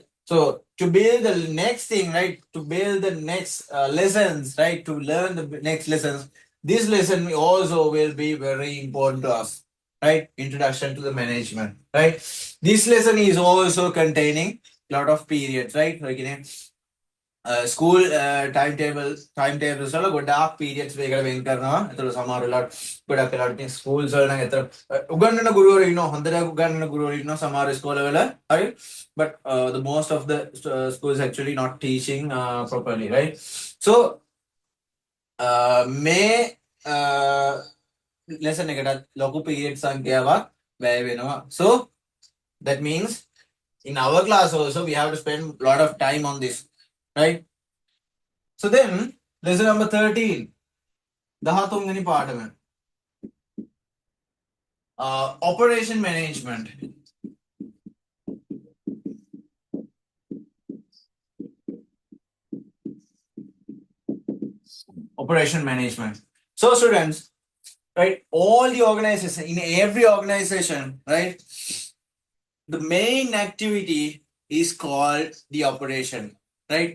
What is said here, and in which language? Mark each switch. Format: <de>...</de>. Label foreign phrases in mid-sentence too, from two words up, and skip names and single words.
<en>So to build the next thing, right, to build the next lessons, right, to learn the next lessons, this lesson also will be very important to us, right? Introduction to the management, right? This lesson is also containing lot of periods, right? Like, school time</en> <si>වල ගොඩාක් පීරියඩ්ස් වේකට වෙන් කරනවා. ඒතර සමහර වෙලාවට ගොඩක් වෙලාවට ඉතින් ස්කූල්ස් වල නම් ඒතර උගන්වන ගුරුවරු ඉන්නවා, හොඳට උගන්වන ගුරුවරු ඉන්නවා සමහර ස්කෝලවල. හරි.</si> <en>But the most of the schools actually not teaching properly, right?</en> <si>So මේ lesson එකටත් ලොකු පීරියඩ් සංඛ්‍යාවක් වැය වෙනවා.</si> <en>So that means in our class also we have to spend a lot of time on this, right? So then, lesson number 13.</en> <si>13 වෙනි පාඩම.</si> <en>Operation management. Operation management. So students, right, all the organization, in every organization, right, the main activity is called the operation, right?</en>